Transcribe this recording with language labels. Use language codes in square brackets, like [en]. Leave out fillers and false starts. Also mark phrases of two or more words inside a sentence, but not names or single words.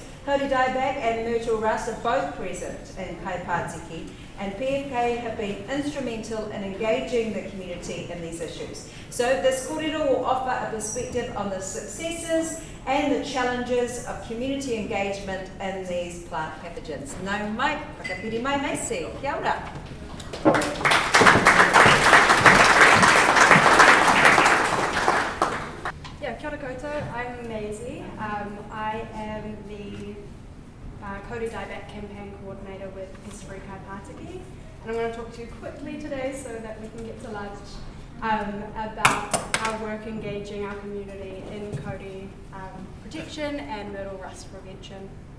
[en] Kauri Dieback and myrtle rust are both present in Kaipātiki, and PFK have been instrumental in engaging the community in these issues. So [mi] this kōrero [en] will offer a perspective on the successes and the challenges of community engagement in these plant pathogens. [mi] Nau mai, whakapiri mai Maisie, kia ora. Kia ora koutou, [en] I'm Maisie. I am the Kauri Dieback Campaign Coordinator with [mi] Pest Free Kaipātiki, [en] and I'm going to talk to you quickly today so that we can get to lunch about our work engaging our community in kauri protection and myrtle rust prevention.